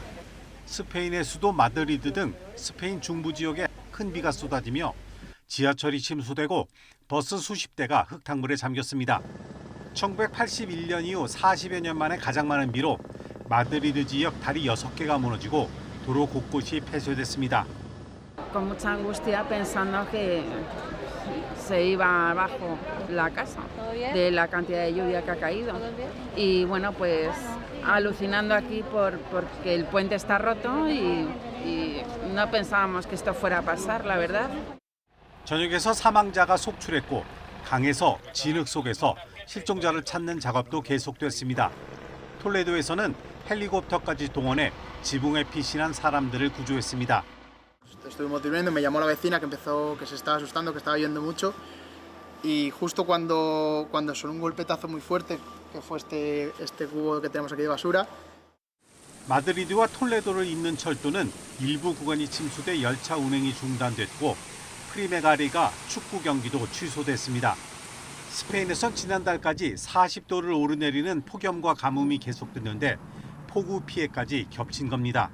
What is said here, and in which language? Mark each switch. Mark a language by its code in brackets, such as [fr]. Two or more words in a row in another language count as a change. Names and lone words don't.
[ko] 스페인의 수도 마드리드 등 스페인 중부 지역에 큰 비가 쏟아지며 지하철이 침수되고 버스 수십 대가 흙탕물에 잠겼습니다. 1981년 이후 40여 년 만에 가장 많은 비로 마드리드 지역 다리 6개가 무너지고 도로 곳곳이 폐쇄됐습니다. [es] Con mucha angustia pensando que se iba abajo la casa de la cantidad de lluvia que ha caído. Y bueno, pues alucinando aquí porque el puente está roto y no pensábamos que esto fuera a pasar, la verdad. [ko] 저녁에서 사망자가 속출했고 강에서 진흙 속에서 실종자를 찾는 작업도 계속됐습니다. 톨레도에서는 헬리콥터까지 동원해 지붕에 피신한 사람들을 구조했습니다. [es] Estuvimos durmiendo, me llamó la vecina que se estaba asustando, que estaba lloviendo mucho y justo cuando sonó un golpetazo muy fuerte, que fue este cubo que tenemos aquí de basura. [ko] 마드리드와 톨레도를 잇는 철도는 일부 구간이 침수돼 열차 운행이 중단됐고 프리메가리가 축구 경기도 취소됐습니다. 스페인에선 지난달까지 40도를 오르내리는 폭염과 가뭄이 계속됐는데 폭우 피해까지 겹친 겁니다.